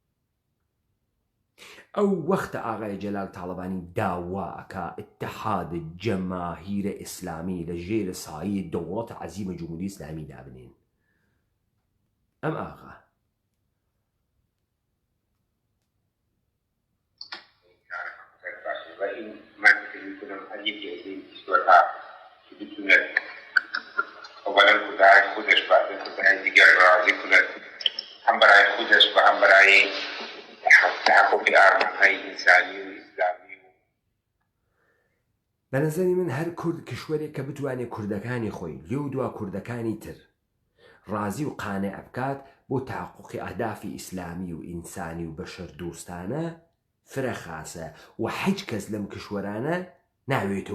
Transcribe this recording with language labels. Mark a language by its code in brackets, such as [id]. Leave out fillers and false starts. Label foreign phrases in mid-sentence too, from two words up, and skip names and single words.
[ckb] ئەو وەختە ئاغای جەلال تاڵبانی داواکە اتحاد جەماهیرە ئیسلامی لە ژێرە سایە دەوڵەتە عەزیمە جمهوری ئیسلامی دابنێن ئەم ئاغا [fa] اولا برای خودش بعد برای دیگر راضی کند هم برای خودش و هم برای تحقق ارمانهای انسانی و اسلامی [ckb] بە نەزەری من هەر کورد کشوەرێک کە بتوانێت کوردەکانی خۆی لێو دوا کوردەکانی تر ڕازی و قانع بکات بۆ تحققی ئەهدافی ئیسلامی و ئینسانی و بەشەر دۆستانە فرەخاسە و هیچ کەس لەم کشوەرانە ناوێتەوە